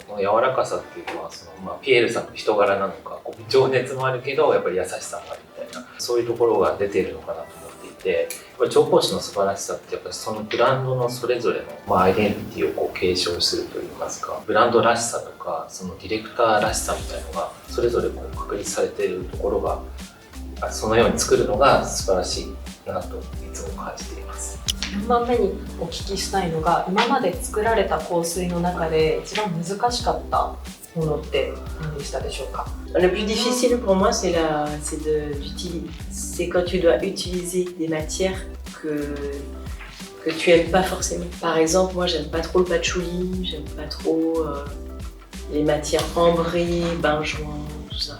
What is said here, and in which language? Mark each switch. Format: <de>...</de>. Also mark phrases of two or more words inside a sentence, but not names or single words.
<ja>この柔らかさっていうのはピエールさんの人柄なのか、情熱もあるけどやっぱり優しさもあるみたいな、そういうところが出ているのかなと思っていて、やっぱり調香師の素晴らしさってやっぱりそのブランドのそれぞれのアイデンティティを継承するといいますか、ブランドらしさとかそのディレクターらしさみたいなのがそれぞれ確立されているところが、そのように作るのが素晴らしいなといつも感じています。 4番目にお聞きしたいのが、今まで作られた香水の中で一番難しかったものって何でしたでしょうか？</ja> <fr>Le plus difficile pour moi, c'est quand tu dois utiliser des matières que tu aimes pas forcément. Par exemple, moi, j'aime pas trop le patchouli, j'aime pas trop les matières ambrées, benjoin, tout ça.</fr>